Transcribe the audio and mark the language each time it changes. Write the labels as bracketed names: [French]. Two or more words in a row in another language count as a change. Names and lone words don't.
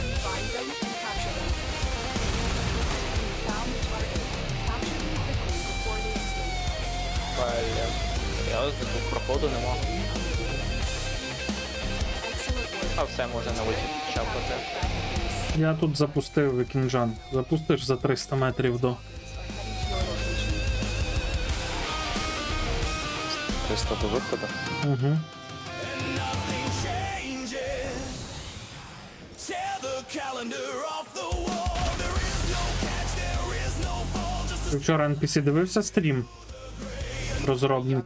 [English] Find them and capture them. We found the target. Capture them quickly before they escape. [Ukrainian] Блін. Я ось тут проходу нема. [English] Excellent work. [Ukrainian] А все, можна на вихід чапати. Я тут запустив вікінджан. Запустиш за 300 метрів до. [English] Are heading to your location. [Ukrainian] 300 до виходу. Угу. Ти вчора NPC дивився стрім? Розробники.